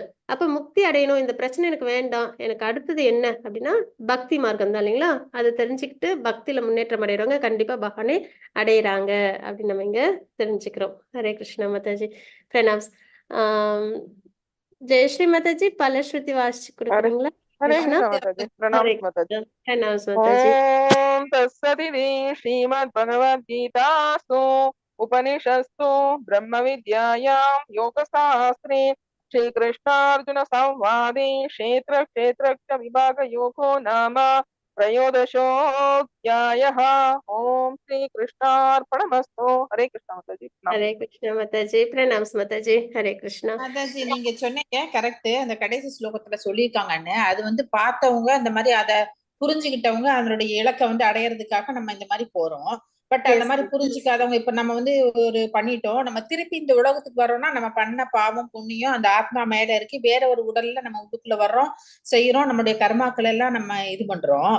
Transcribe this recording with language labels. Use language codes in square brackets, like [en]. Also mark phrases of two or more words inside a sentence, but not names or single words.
[ta] அப்ப முக்தி அடையணும், இந்த பிரச்சனை எனக்கு வேண்டாம், எனக்கு அடுத்தது என்ன அப்படின்னா பக்தி மார்க்கம் தான் இல்லைங்களா. அதை தெரிஞ்சுக்கிட்டு பக்தியில முன்னேற்றம் அடைகிறவங்க கண்டிப்பா பகவானை அடையிறாங்க அப்படின்னு நம்ம இங்க தெரிஞ்சுக்கிறோம். ஹரே கிருஷ்ணா மாதாஜி. பிரணாம்ஸ். ஜெயஸ்ரீ மாதாஜி பலஸ்ருதி வாசிச்சு கொடுக்குறீங்களா? [hi] हरे कृष्णा माताजी। प्रणाम माताजी। [ta] பிரணாம்ஸ் மாதாஜி. [sa] ओम तत्सदिति श्रीमद्भगवद्गीतासु उपनिषत्सु ब्रह्मविद्यायां योगशास्त्रे श्रीकृष्णार्जुन संवादे क्षेत्र विभागयोगो नाम त्रयोदशोऽध्यायः। ओम श्री कृष्णार्पणमस्तु। [hi] हरे कृष्णा माताजी। [ta] ஹரே கிருஷ்ணா மாதாஜி. பிரணாம்ஸ் மாதாஜி. ஹரே கிருஷ்ணா. மாதாஜி நீங்க சொன்னீங்க கரெக்ட், அந்த கடைசி ஸ்லோகத்துல சொல்லியிருக்காங்கன்னு. அது வந்து பார்த்தவங்க அந்த மாதிரி அதை புரிஞ்சுக்கிட்டவங்க அதனுடைய இலக்கை வந்து அடையறதுக்காக நம்ம இந்த மாதிரி போறோம். பட் அந்த மாதிரி புரிஞ்சுக்காதவங்க இப்ப நம்ம வந்து ஒரு பண்ணிட்டோம், நம்ம திருப்பி இந்த உலகத்துக்கு வர்றோம்னா நம்ம பண்ண பாவம் புண்ணியம் அந்த ஆத்மா மேல இருக்கு, வேற ஒரு உடல்ல நம்ம உள்ளுக்குள்ள வர்றோம், செய்யறோம், நம்மளுடைய கர்மாக்கள் எல்லாம் நம்ம இது பண்றோம்.